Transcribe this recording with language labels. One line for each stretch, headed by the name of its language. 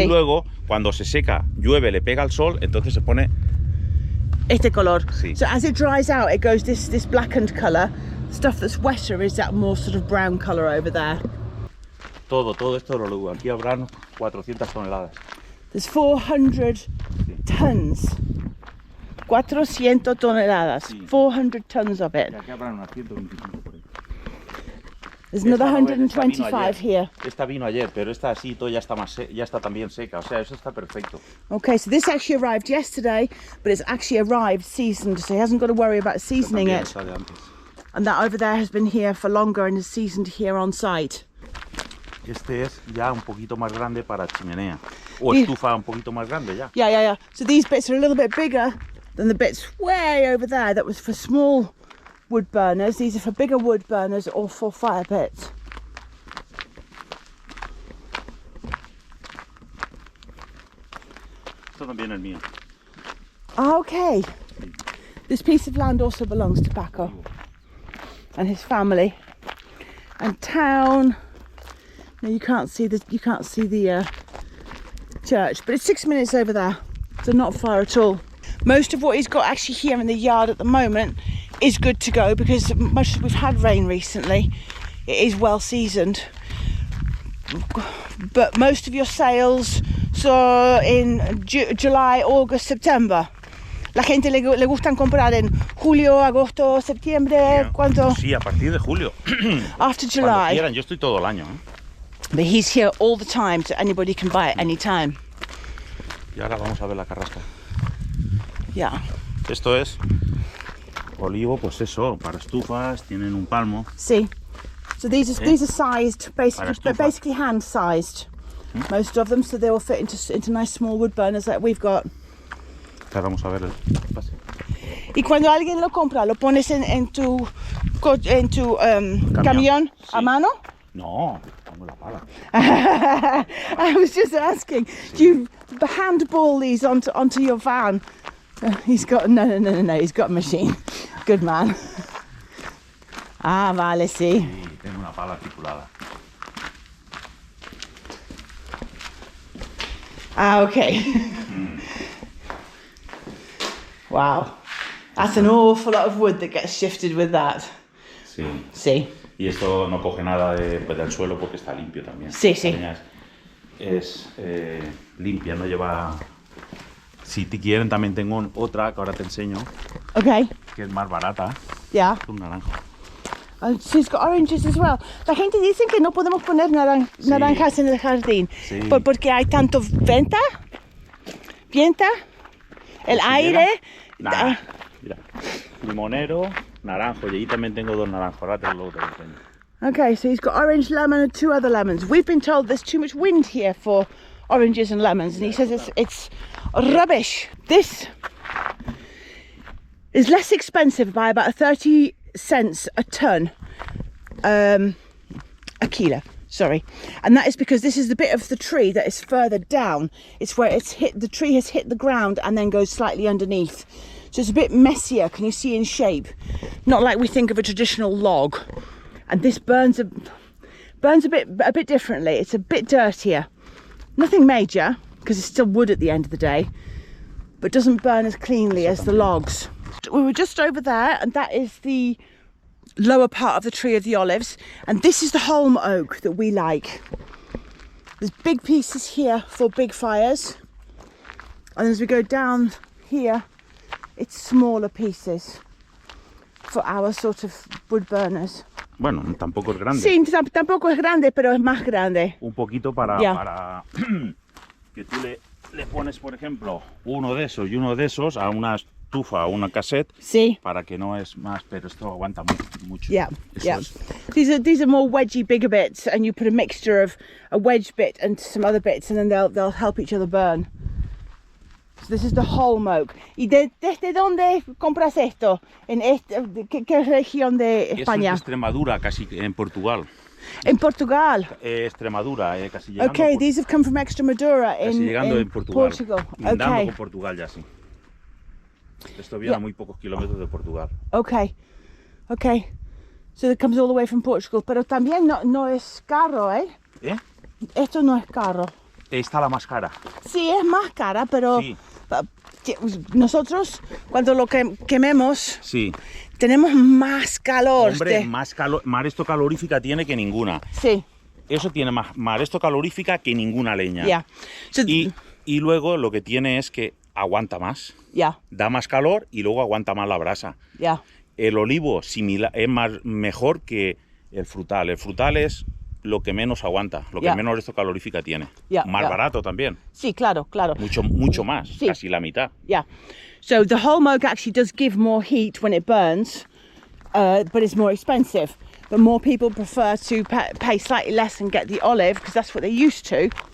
Spanish: Y luego, cuando se seca, llueve, le pega el sol, entonces se pone este color. Sí.
English: So as it dries out, it goes this blackened colour. Stuff that's wetter is that more sort of brown colour over there.
Spanish: todo esto lo luego. Aquí habrán 400 toneladas.
English: There's 400 tons.
Spanish: 400 toneladas. Sí.
English: 400 tons of it.
Spanish: Y aquí habrán unas 125 por ahí.
English: There's another 125 here.
Spanish: Esta vino ayer, pero esta así todo ya está también seca, o sea, eso está perfecto.
English: Okay, so this actually arrived yesterday, but it's actually arrived seasoned, so he hasn't got to worry about seasoning it. And that over there has been here for longer and is seasoned here on site.
Spanish: Este es ya un poquito más grande para chimenea. O estufa un poquito más grande ya.
English: Yeah. So these bits are a little bit bigger than the bits way over there that was for small wood burners. These are for bigger wood burners or for fire pits.
Spanish: Esto también es mío.
English: Okay. This piece of land also belongs to Paco and his family. And town. Now you can't see the church, but it's 6 minutes over there, so not far at all. Most of what he's got actually here in the yard at the moment is good to go, because much as we've had rain recently, it is well seasoned. But most of your sales, so in July, August, September.
Spanish: La gente le gustan comprar en julio, agosto, septiembre.
English: Yeah.
Spanish: ¿Cuánto? Sí, a partir de julio.
English: After July.
Spanish: Cuando quieran, yo estoy todo el año.
English: But he's here all the time, so anybody can buy it any time.
Spanish: Y ahora vamos a ver la carrasca.
English: Yeah.
Spanish: Esto es olivo, pues eso, para estufas, tienen un palmo.
English: See, so these are sized, basically hand sized. Most of them, so they will fit into nice small wood burners like we've got.
Spanish: Ahora vamos a ver el pase. Y cuando alguien lo compra, lo pones en tu camión Sí. a mano. No, pongo la pala.
English: I was just asking, do you handball these onto your van? He's got no. He's got a machine. Good man.
Spanish: Ah, vale, sí. Sí, tengo una pala articulada.
English: Ah, okay. Wow, that's an awful lot of wood that gets shifted with that.
Spanish: Sí. Sí. Y esto no coge nada del suelo porque está limpio también. Sí. La leña es limpia, no lleva... Si te quieren también tengo otra que ahora te enseño.
English: Okay.
Spanish: Que es más barata.
English: Yeah.
Spanish: Un naranja.
English: And she's got oranges as well.
Spanish: La gente dice que no podemos poner naranjas en el jardín. Sí. Porque hay tanto viento. El aire. Nah, mira. Limonero, naranjo. Y ahí también tengo 2 naranjos. Ahora te lo enseño.
English: Okay, so he's got orange lemon and 2 other lemons. We've been told there's too much wind here for oranges and lemons, and he says it's rubbish. This is less expensive by about 30 cents a ton, a kilo. Sorry, and that is because this is the bit of the tree that is further down. It's where the tree has hit the ground and then goes slightly underneath. So it's a bit messier, can you see, in shape? Not like we think of a traditional log. And this burns a bit differently. It's a bit dirtier. Nothing major, because it's still wood at the end of the day, but doesn't burn as cleanly as the logs. We were just over there, and that is the lower part of the tree of the olives, and this is the holm oak that we like. There's big pieces here for big fires, and as we go down here, it's smaller pieces for our sort of wood burners.
Spanish: Bueno, tampoco es grande. Sí, tampoco es grande, pero es más grande. Un poquito para que tú le pones, por ejemplo, uno de esos y uno de esos a una estufa o una cassette. Sí. Para que no es más, pero esto aguanta mucho.
English: Yeah, yeah. These are more wedgy, bigger bits, and you put a mixture of a wedge bit and some other bits, and then they'll help each other burn. So this is the holm oak.
Spanish: ¿Y desde dónde compras esto? ¿Qué región de España? Eso es de Extremadura, casi en Portugal. En Portugal. Extremadura, casi llegando.
English: Okay, these have come from Extremadura in Portugal.
Spanish: Lindando
English: Okay.
Spanish: con Portugal ya sí. Esto viene a muy pocos kilómetros de Portugal.
English: Okay, okay. So it comes all the way from Portugal,
Spanish: pero también no es caro, ¿eh? ¿Eh? Esto no es caro. Está la más cara. Sí, es más cara, pero Sí. Nosotros cuando lo quememos, sí, tenemos más calor. Hombre, más esto calorífica tiene que ninguna. Sí. Eso tiene más esto calorífica que ninguna leña.
English: Yeah. So,
Spanish: y luego lo que tiene es que aguanta más.
English: Yeah.
Spanish: Da más calor y luego aguanta más la brasa.
English: Yeah.
Spanish: El olivo es mejor que el frutal. El frutal es lo que menos aguanta, lo que menos esto calorífica tiene. Más barato también. Sí, claro. Mucho más, sí. Casi la mitad.
English: Yeah. So the holm oak actually does give more heat when it burns, but it's more expensive. But more people prefer to pay slightly less and get the olive because that's what they're used to.